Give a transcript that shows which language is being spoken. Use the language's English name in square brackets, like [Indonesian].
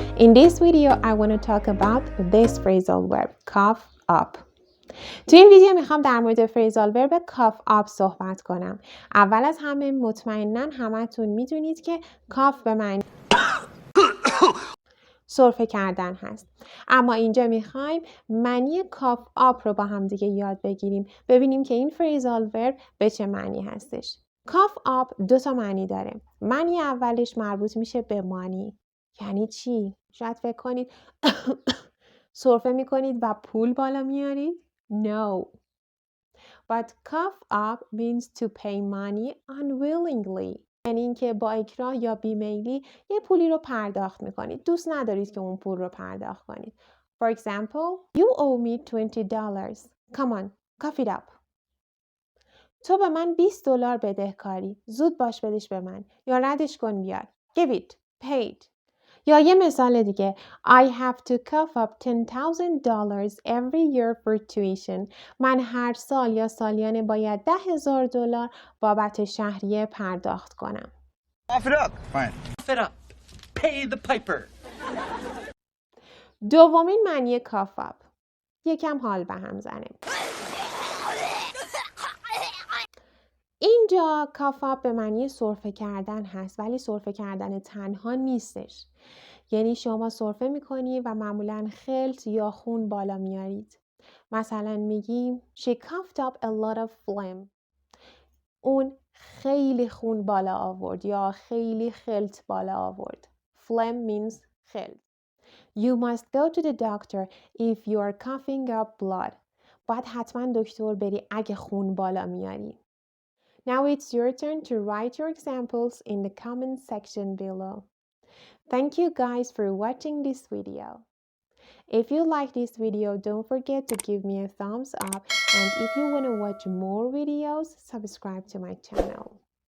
[English] In this video, I want to talk about this phrasal verb, cough up. [Persian] تو این ویدیو میخوام در مورد فریزال ورب کاف آپ صحبت کنم. اول از همه مطمئناً همتون میدونید که کاف به معنی سرفه کردن هست. اما اینجا میخوایم معنی کاف آپ رو با هم دیگه یاد بگیریم. ببینیم که این فریزال ورب به چه معنی هستش. کاف آپ دو تا معنی داره. معنی اولش مربوط میشه به مانی. یعنی چی؟ شاید فکر کنید سرفه میکنید و پول بالا میارید؟ [English] No. But cough up means to pay money unwillingly. [Persian] یعنی اینکه با اکراه یا بیمیلی یه پولی رو پرداخت میکنید. دوست ندارید که اون پول رو پرداخت کنید. [English] For example, you owe me $20. Come on, cough it up. [Persian] تو به من $20 بدهکاری. زود باش بدش به من. یا ردش کن بیار. [English] Give it. Paid. [Persian] یا یه مثال دیگه. [English] I have to cough up $10,000 every year for tuition. [Persian] من هر سال یا سالیانه باید $10,000 بابت شهریه پرداخت کنم. [English] Cough it up. Fine. Cough it up. Pay the piper. [Persian] دومین معنی cough up. یکم حال به هم زنه. اینجا cough up به معنی سرفه کردن هست ولی سرفه کردن تنها نیستش. یعنی شما سرفه میکنی و معمولاً خلط یا خون بالا میارید. مثلا میگیم [English] She coughed up a lot of phlegm. [Persian] اون خیلی خون بالا آورد یا خیلی خلط بالا آورد. [English] Phlegm means خلط. You must go to the doctor if you are coughing up blood. [Persian] باید حتما دکتر بری اگه خون بالا میاری. [English] Now it's your turn to write your examples in the comment section below. Thank you guys for watching this video. If you like this video, don't forget to give me a thumbs up, and if you want to watch more videos, subscribe to my channel.